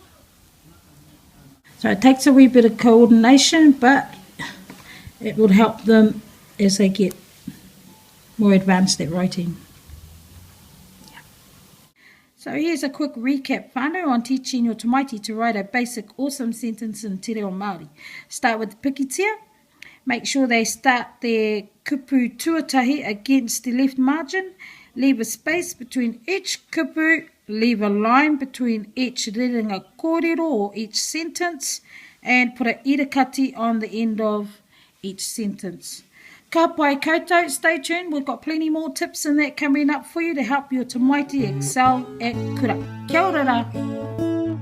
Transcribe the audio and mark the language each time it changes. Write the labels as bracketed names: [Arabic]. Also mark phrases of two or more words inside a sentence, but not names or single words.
[English] So it takes a wee bit of coordination, but it will help them as they get more advanced at writing. So here's a quick recap whānau on teaching your tamaiti to write a basic awesome sentence in Te Reo Māori. Start with the pikitia. Make sure they start their [Māori] kupu tuatahi [English] against the left margin. Leave a space between each kupu. Leave a line between each [Māori] rerenga kōrero [English] or each sentence. And put a irakati on the end of each sentence. [Māori] Ka pai koutou, [English] stay tuned, we've got plenty more tips and that coming up for you to help your tamaiti excel at kura. [Māori] Kia ora rā.